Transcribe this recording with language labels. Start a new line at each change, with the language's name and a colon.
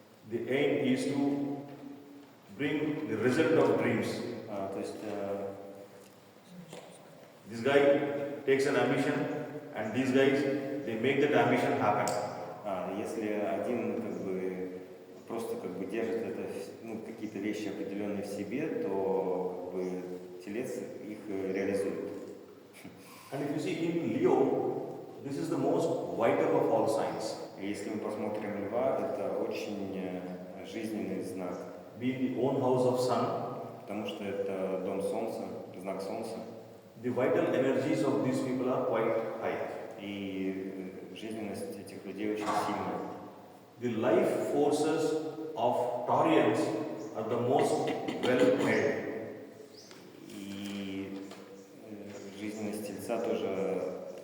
English: The aim is to bring the result of dreams.
Russian: То есть
English: This guy takes an ambition, and these guys they make that ambition happen.
Russian: если один как бы просто как бы держит это, какие-то вещи определенные в себе, то как бы Телец их реализует.
English: And if you see in Leo, this is the most vital of all signs.
Russian: И если мы посмотрим Льва, это очень жизненный знак.
English: Being the own house of sun,
Russian: Потому что это дом Солнца, знак Солнца.
English: the vital energies of these people are quite high.
Russian: И жизненность этих людей очень сильная.
English: The life forces of Taurians are the most well held.
Russian: И жизненность Тельца тоже